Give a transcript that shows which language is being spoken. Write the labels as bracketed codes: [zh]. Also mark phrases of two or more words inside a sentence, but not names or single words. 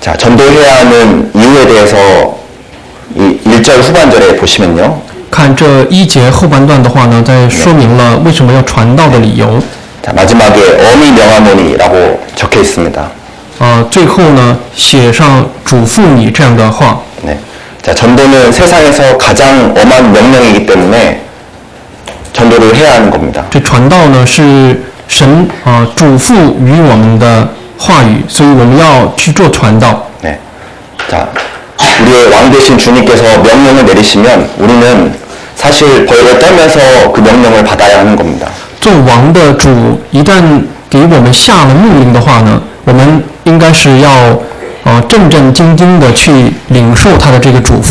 [ko] 전도해야 하는 이유에 대해서 이 1절 후반절에 보시면요. [zh] 看这1节后半段的话呢，在说明了为什么要传道的理由。 [ko] 자, 마지막에 어미 명하노니라고 적혀 있습니다. [zh] 最后呢，写上嘱咐你这样的话。 [ko] 네. 자, 전도는 세상에서 가장 엄한 명령이기 때문에 전도를 해야 하는 겁니다. [zh] 这传道呢是神嘱咐于我们的话语，所以我们要去做传道。 [ko] 네. 자, 우리의 왕 되신 주님께서 명령을 내리시면 우리는 사실 벌을 떨면서 그 명령을 받아야 하는 겁니다. [zh] 做王的主一旦给我们下了命令的话呢，我们应该是要战战兢兢的去领受他的这个嘱咐。